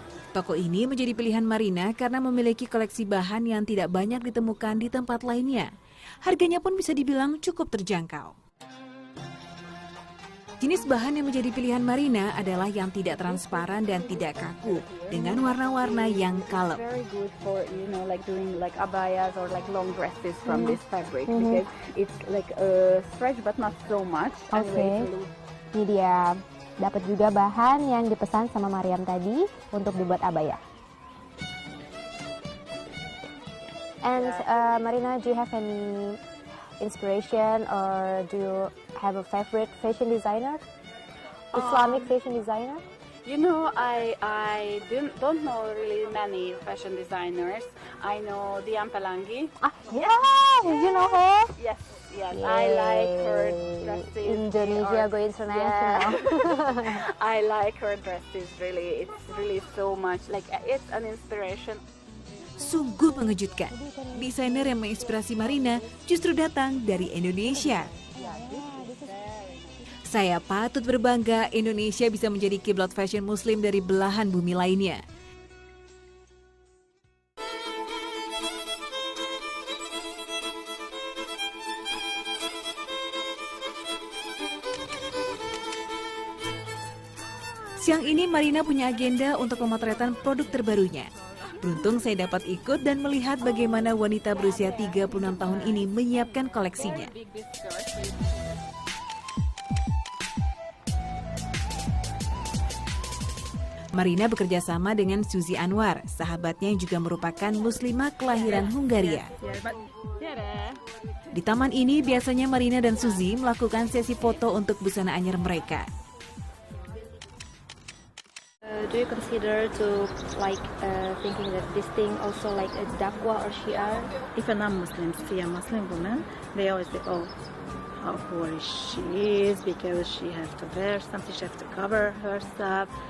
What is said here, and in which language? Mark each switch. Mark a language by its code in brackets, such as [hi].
[id] Toko ini menjadi pilihan Marina karena memiliki koleksi bahan yang tidak banyak ditemukan di tempat lainnya. Harganya pun bisa dibilang cukup terjangkau. Jenis bahan yang menjadi pilihan Marina adalah yang tidak transparan dan tidak kaku, dengan warna-warna yang kalem. [en] Very good for like doing like abayas or like long dresses from this fabric because it's like stretch but not so much. [id] Oke, ini dia. Dapat juga bahan yang dipesan sama Mariam tadi untuk dibuat abaya. [en] And Marina, do you have any inspiration or do you have a favorite fashion designer? Islamic fashion designer? You know, I don't know really many fashion designers. I know Dian Pelangi. Yeah, you know her? Yes. I like her dresses. Indonesia go international. Yeah. I like her dresses really. It's really so much like it's an inspiration. [id] Sungguh mengejutkan. Desainer yang menginspirasi Marina justru datang dari Indonesia. Saya patut berbangga Indonesia bisa menjadi kiblat fashion muslim dari belahan bumi lainnya. Siang ini Marina punya agenda untuk pemotretan produk terbarunya. Beruntung saya dapat ikut dan melihat bagaimana wanita berusia 36 tahun ini menyiapkan koleksinya. Marina bekerja sama dengan Suzy Anwar, sahabatnya yang juga merupakan muslimah kelahiran Hungaria. Di taman ini biasanya Marina dan Suzy melakukan sesi foto untuk busana anyar mereka. [en] Do you consider to thinking that this thing also like a dakwah or syiar? If a non-Muslim see a Muslim woman, they always say, "Oh, how poor she is because she has to wear something, she has to cover herself."